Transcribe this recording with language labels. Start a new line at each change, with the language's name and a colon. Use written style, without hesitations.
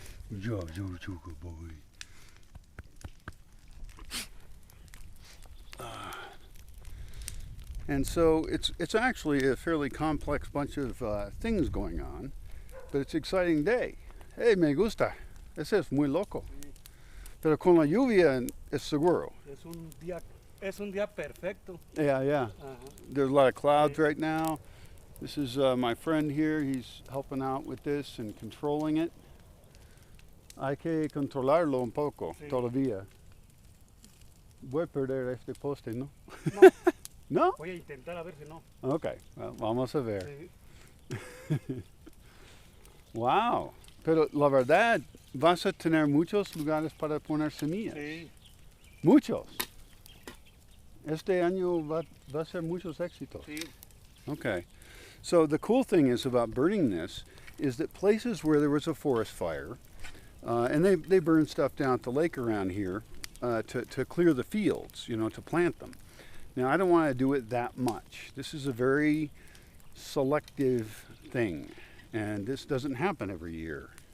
English: Good job, you're a good boy. And so it's actually a fairly complex bunch of things going on, but it's an exciting day.
Spanish: Hey, me gusta. Ese es muy loco. Pero con la lluvia es seguro. Es un día perfecto. Yeah.
English: There's a lot of clouds right now. This is my friend here. He's helping out with this and controlling it.
Spanish: Hay que controlarlo un poco todavía. Voy a perder este poste, ¿no? No. ¿No? Voy a intentar a ver si no. Okay, well, vamos a ver. Sí. Wow. Pero la verdad, vas a tener muchos lugares para poner semillas. Sí. Muchos. Este año va a ser muchos éxitos. Sí. Okay.
English: So the cool thing is about burning this is that places where there was a forest fire, and they burn stuff down at the lake around here to clear the fields, you know, to plant them. Now, I don't want to do it that much. This is a very selective thing, and this doesn't happen every year.